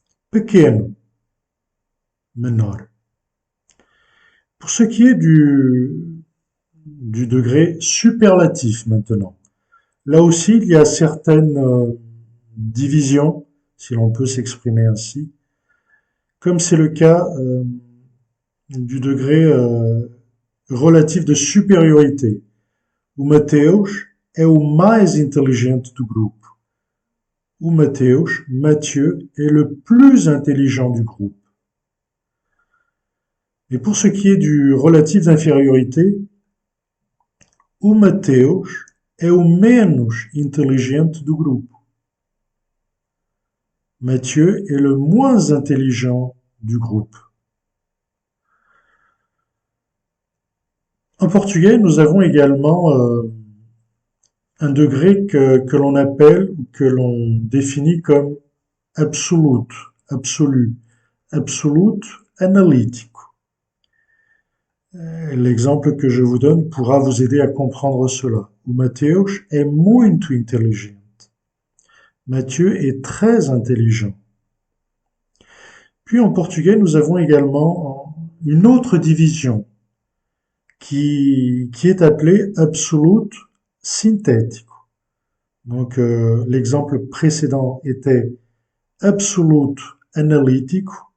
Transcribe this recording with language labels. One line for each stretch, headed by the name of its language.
Portuguese: Pequeno, menor.
French: Pour ce qui est du degré superlatif maintenant, là aussi il y a certaines divisions, si l'on peut s'exprimer ainsi, comme c'est le cas du degré relatif de supériorité.
Portuguese: O Mateus é o mais inteligente do grupo.
French: O Mateus, Mathieu, est le plus intelligent du groupe. Et pour ce qui est du relatif d'infériorité,
Portuguese: o Mateus é o menos inteligente do grupo.
French: Mathieu est le moins intelligent du groupe. En portugais, nous avons également un degré que l'on appelle ou que l'on définit comme absolute, absolu, absolute analítico. L'exemple que je vous donne pourra vous aider à comprendre cela.
Portuguese: O Mateus é muito inteligente.
French: Mathieu est très intelligent. Puis en portugais, nous avons également une autre division qui est appelée absolute synthético. Donc l'exemple précédent était absolute analítico.